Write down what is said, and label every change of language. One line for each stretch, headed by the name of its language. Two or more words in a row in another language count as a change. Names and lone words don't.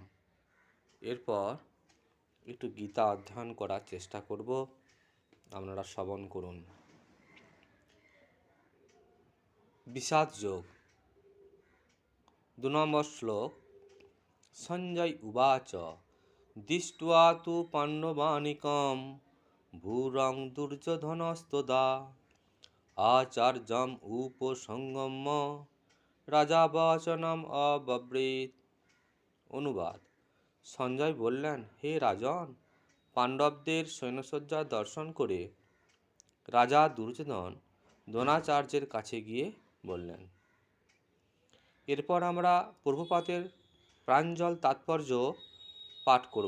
Bangla: এরপর একটু গীতা অধ্যয়ন করার চেষ্টা করব, আপনারা শ্রবণ করুন। বিষাদ যোগ 2 নম্বর শ্লোক।
Sanskrit: সঞ্জয় উবাচ দৃष्ट्वा तु पाण्डवानीकं भूरं दुर्योधनस्तदा आचार्यम् उपसंगम्य রাজা বচনম অব্রবীত।
Bangla: অনুবাদ: সঞ্জয় বললেন, হে রাজন, পাণ্ডবদের সৈন্যসজ্জা দর্শন করে রাজা দুর্যোধন দ্রোণাচার্যের কাছে গিয়ে বললেন। এরপর আমরা প্রভুপাদের প্রাঞ্জল তাৎপর্য পাঠ করব।